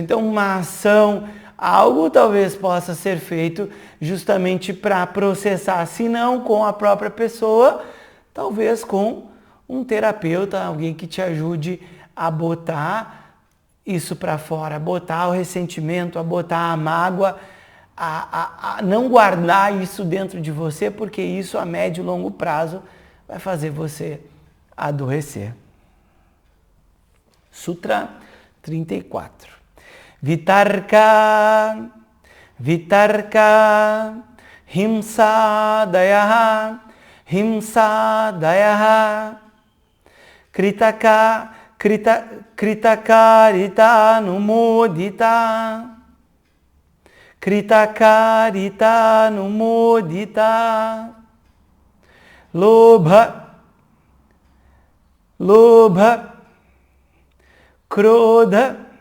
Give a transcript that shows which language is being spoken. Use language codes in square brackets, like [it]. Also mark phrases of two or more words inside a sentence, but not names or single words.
[pt] Então uma ação, algo talvez possa ser feito justamente para processar, se não com a própria pessoa, talvez com um terapeuta, alguém que te ajude a botar isso para fora, a botar o ressentimento, a botar a mágoa, a não guardar isso dentro de você, porque isso a médio e longo prazo vai fazer você adoecer. Sutra 34. [sa] Vitarka, vitarka, himsadaya, himsadaya, kritaka, kritakarita numodita, kritakarita numodita, lobha, lobha, krodha,